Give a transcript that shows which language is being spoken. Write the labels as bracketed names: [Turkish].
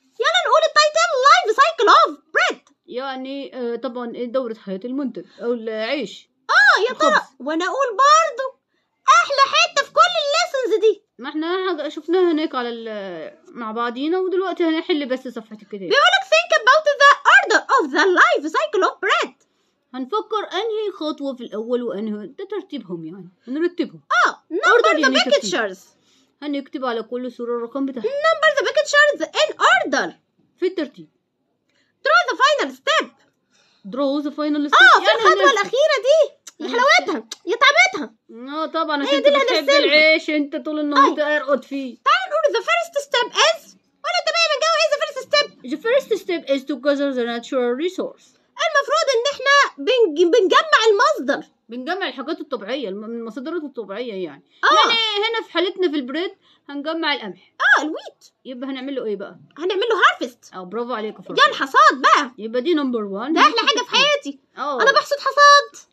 [Arabic] يلا نقول [English] التايتل life cycle of bread. [Arabic] يعني طبعا دورة حياة المنتج او العيش. يا ترى وانا اقول برضو احلى حته في كل الليسنز دي. ما احنا شفناها هناك مع بعضينا، ودلوقتي هنحل بس صفحة الكتاب. [English] بيقولك think about the order of the life cycle of bread. [Arabic] هنفكر انهي خطوة في الاول وانهي ده ترتيبهم، يعني هنرتبهم. [English] number the [Arabic] يعني [English] pictures. [Arabic] هنكتب على كل صورة الرقم بتاعها. [English] number the pictures in order. [Arabic] في الترتيب. [English] draw the final step. draw the final step. [Arabic] في الخطوة الأخيرة دي يا حلاوتها يا تعبتها. طبعا عشان انت بتحب العيش، انت طول النهار ترقد فيه. تعال نقول [English] the first step is. [Arabic] ولا انت بقى من جو ايه [English] the first step؟ The first step is to gather the natural resource. [Arabic] المفروض ان احنا بنجمع المصدر. بنجمع الحاجات الطبيعية من المصادر الطبيعية يعني. يعني هنا في حالتنا في البريد هنجمع القمح. [English] الويت. [Arabic] يبقى هنعمل له ايه بقى؟ هنعمل له هارفست. برافو عليك يا فرح. يا الحصاد بقى. يبقى دي نمبر 1. ده احلى حاجة في حياتي. انا بحصد حصاد.